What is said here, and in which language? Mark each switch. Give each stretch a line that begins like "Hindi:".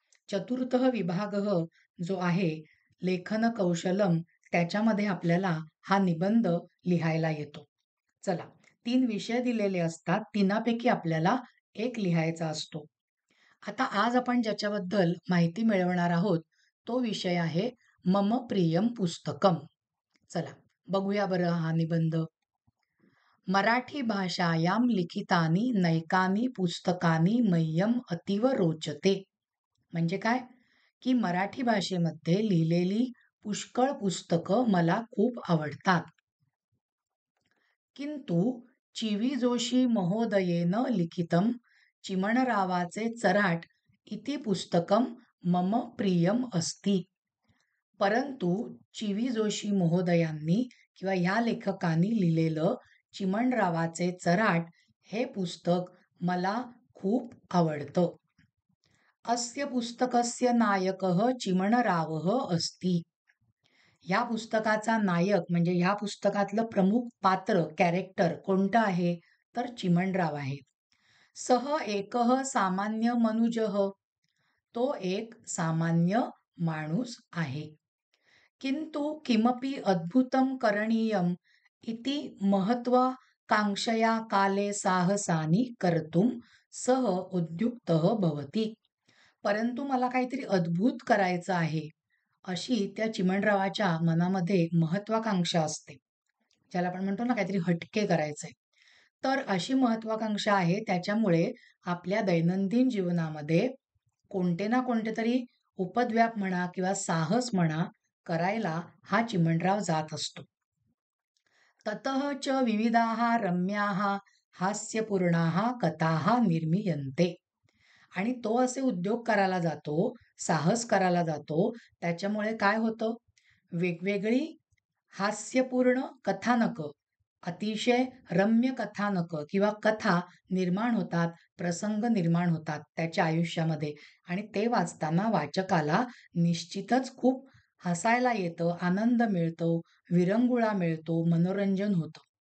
Sanskrit: चतुर्थः विभागः
Marathi: जो आहे लेखन कौशलम, त्याच्यामध्ये आपल्याला हा निबंध लिहायला येतो. चला 3 विषय दिलेले असतात, 3पैकी आपल्याला 1 लिहायचा असतो. आता आज आपण ज्याच्याबद्दल माहिती मिळवणार आहोत तो विषय आहे
Sanskrit: मम प्रियम पुस्तकम.
Marathi: चला बघूया बरं हा निबंध.
Sanskrit: मराठी भाषायां लिखितानि नैकानि पुस्तकानि मह्यम अतीव रोचते.
Marathi: म्हणजे काय की मराठी भाषेमध्ये लिहिलेली पुष्कळ पुस्तकं मला खूप आवडतात.
Sanskrit: किंतु चि.वी. जोशी महोदयेन लिखितं चिमणरावाचे चराट इति पुस्तकं मम प्रियम अस्ति.
Marathi: परंतु चि.वी. जोशी महोदयांनी किंवा ह्या लेखकांनी लिहिलेलं चिमणरावाचे चराट हे पुस्तक मला खूप आवडतं.
Sanskrit: अस्य पुस्तकस्य नायकः चिमणरावः अस्ति.
Marathi: ह्या पुस्तकाचा नायक म्हणजे ह्या पुस्तकातलं प्रमुख पात्र कॅरेक्टर कोणतं आहे तर चिमणराव आहे.
Sanskrit: सह एकः सामान्य मनुजः.
Marathi: तो एक सामान्य माणूस आहे.
Sanskrit: किंतु किमपि अद्भुतं करणीयम इति महत्वाकांक्षया काले साहसानि कर्तुं सह उद्युक्तः भवति.
Marathi: परंतु मला काहीतरी अद्भुत करायचं आहे अशी त्या चिमणरावाच्या मनामध्ये महत्वाकांक्षा असते. ज्याला आपण म्हणतो ना काहीतरी हटके करायचंय. तर अशी महत्वाकांक्षा आहे त्याच्यामुळे आपल्या दैनंदिन जीवनामध्ये कोणते ना कोणते तरी उपद्व्याप म्हणा किंवा साहस म्हणा करायला हा चिमणराव जात असतो.
Sanskrit: ततः च विविधाः रम्याः हास्यपूर्णाः कथाः निर्मीयन्ते.
Marathi: आणि तो असे उद्योग करायला जातो, साहस करायला जातो. त्याच्यामुळे काय होतं? वेगवेगळी हास्यपूर्ण कथानकं, अतिशय रम्य कथानकं किंवा कथा निर्माण होतात, प्रसंग निर्माण होतात त्याच्या आयुष्यामध्ये आणि ते वाचताना वाचकाला निश्चितच खूप हसायला येतं, आनंद मिळतो, विरंगुळा मिळतो, मनोरंजन होतं.